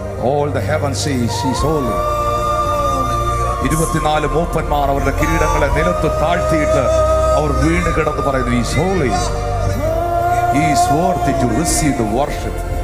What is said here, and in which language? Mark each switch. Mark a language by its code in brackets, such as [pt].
[en] All the heavens sees, He's holy. [ml] 24 മൂപ്പന്മാർ അവരുടെ കിരീടങ്ങളെ നിലത്ത് താഴ്ത്തിയിട്ട് അവർ വീണ് കിടന്ന് പറയുന്നു, [en] He is holy. He is worthy to receive the worship.